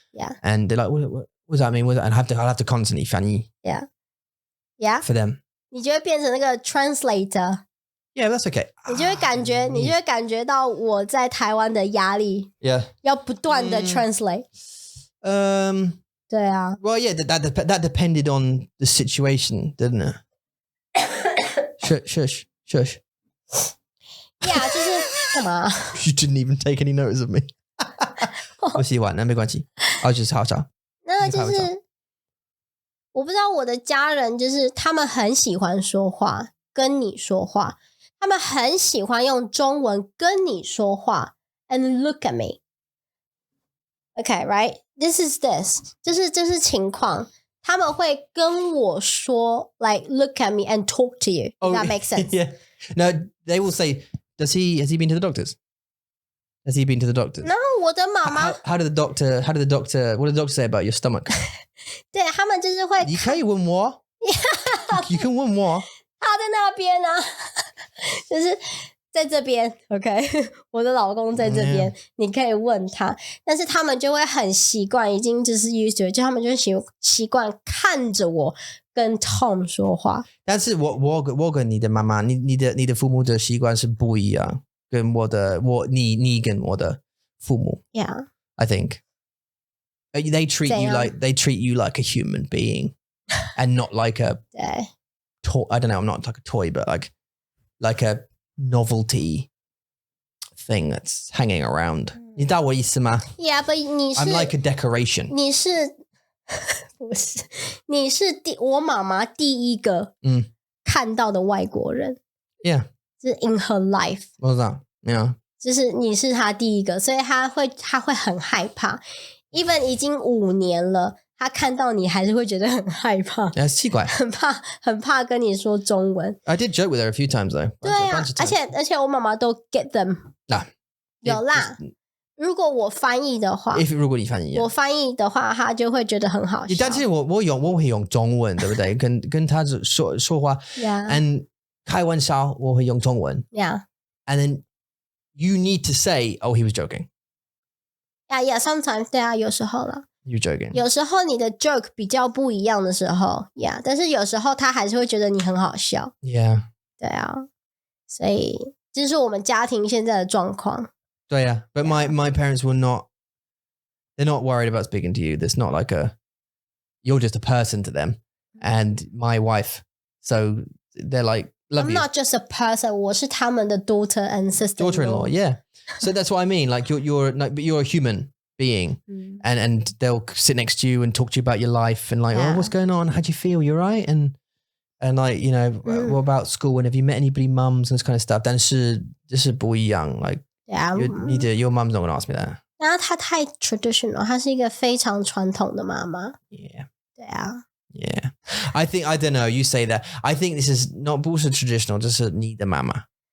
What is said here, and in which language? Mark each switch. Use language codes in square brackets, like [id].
[en] Yeah And they're like what does that mean and I'll have to constantly [zh] 翻译 [en] Yeah for them [zh] 你就会变成那个 translator [en] Yeah, that's okay [zh] 你就会感觉到我在台湾的压力 [en] Yeah [zh] 要不断的 translate 对啊 [en] Well yeah that depended on the situation didn't it Shush [zh] Yeah 就是干嘛 [en] You didn't even take any notice of me [zh] 我洗碗那没关系我就是好笑那就是我不知道我的家人就是他们很喜欢说话跟你说话他们很喜欢用中文跟你说话 [en] and look at me Okay right this is this [zh] 这是情况他们会跟我说 [en] like look at me and talk to you if that makes sense Yeah No they will say has he been to the doctors Has he been to the doctors? [zh] No 我的妈妈 [en] How did the doctor what did the doctor say about your stomach? [zh] 对他们就是会你可以问我 [en] You can [zh] 问我他在那边啊就是在这边 OK 我的老公在这边你可以问他但是他们就会很习惯已经就是 [en] used to it [zh] 就他们就习惯看着我跟 Tom 说话但是我跟你的妈妈你的父母的习惯是不一样跟你跟我的父母 [en] Yeah I think they treat you like a human being and not like a toy. I don't know. I'm not like a toy, but like a novelty thing that's hanging around. [zh] 你知道我意思吗? Yeah, but 你是 [en] I'm like a decoration. [zh] 你是不是？你是我妈妈第一个看到的外国人。 [en] Yeah. [zh] 就是 [en] in her life. What was that? Yeah. [zh] 就是你是她第一个，所以她会很害怕。 even 已经5年了，她看到你还是会觉得很害怕。奇怪。很怕跟你说中文。 [en] I did joke with her a few times though. [zh] 对啊，而且我妈妈都 [en] get them。 [zh] 有啦。如果我翻译的话，如果你翻译，我翻译的话，他就会觉得很好笑。但是我会用中文，对不对？跟他说话 ，and 开玩笑我会用中文 [en] ，yeah， and then you need to say, oh, he was joking. Yeah, sometimes [zh] 对啊，有时候啦。 [en] You're joking. [zh] 有时候你的 joke 比较不一样的时候 ，yeah， 但是有时候他还是会觉得你很好笑。 [en] Yeah， [zh] 对啊，所以这是我们家庭现在的状况。 [en] 对啊 ，but my parents were not. They're not worried about speaking to you. There's not like you're just a person to them, and my wife. So they're like, love I'm you. not just a person. [zh] 我是他们的 [en] daughter and sister. Daughter-in-law, yeah. So that's what I mean. Like but you're a human being, and they'll sit next to you and talk to you about your life and like, oh, what's going on? How do you feel? You're right, and like what about school? And have you met anybody, mums and this kind of stuff? [zh] 但是就是不一样 [en] like. Yeah, your mom's not going to ask me that. [zh] 然后她太 traditional， 她是一个非常传统的妈妈。 [en] Yeah. [zh] 对啊。 [en] Yeah. I don't know, you say that. [zh] I think this is not 不是 traditional, 就是你的妈妈。